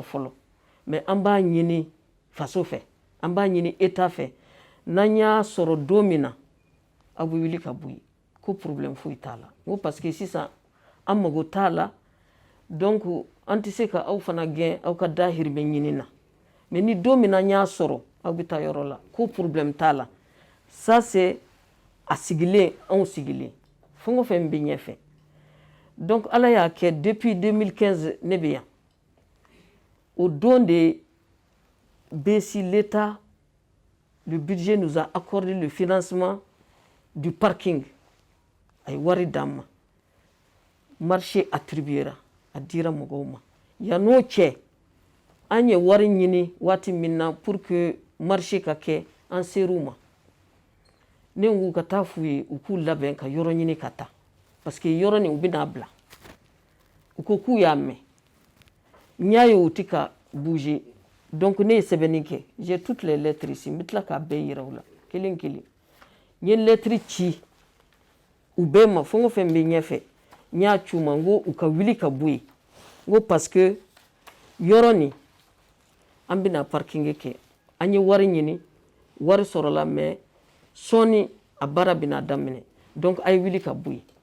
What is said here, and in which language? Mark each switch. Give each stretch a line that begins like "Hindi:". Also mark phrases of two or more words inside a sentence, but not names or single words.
Bambara: fɔlɔ mais an b'a ɲini faso fɛ an b'a ɲini État fɛ n'an y'a sɔrɔ don min na aw bɛ wuli ka bɔ yen ko problème foyi t'a la n ko
French: parce que
Bambara: sisan an mago t'a la donc an tɛ se ka aw fana gɛn aw ka dahirimɛ ɲini na mais ni don min na an y'a sɔrɔ aw bɛ taa yɔrɔ la ko problème t'a la
French: ça c'est
Bambara: a sigilen anw sigilen fɛn o fɛn bɛ ɲɛfɛ donc ala y'a kɛ depuis 2015 ne bɛ yan
French: au don de BESI l'État le budget nous a accordé le financement du parking
Bambara: a ye wari d'an ma
French: marché attribuera
Bambara: a dira mɔgɔw ma yan'o cɛ an ye wari ɲini waati min na
French: pour que marché
Bambara: ka kɛ an ser'u ma ne k'u ka taa f'u ye u k'u labɛn ka yɔrɔ ɲini ka taa
French: parce que
Bambara: yɔrɔ nin u bɛna bila u ko k'u y'a mɛn n y'a ye u tɛ ka bouger donc ne ye sɛbɛnni kɛ
French: j'ai toutes les lettres ici
Bambara: n bɛ tila k'a bɛɛ yira u la kelen kelen n ye lettre ci u bɛɛ ma fɛn o fɛn bɛ ɲɛfɛ n y'a ci u ma n ko u ka wuli ka bɔ yen n ko
French: parce que
Bambara: yɔrɔ nin an bɛna parking kɛ an ye wari ɲini wari sɔrɔla mais sɔɔni a baara bɛna daminɛ donc a ye wuli ka bɔ yen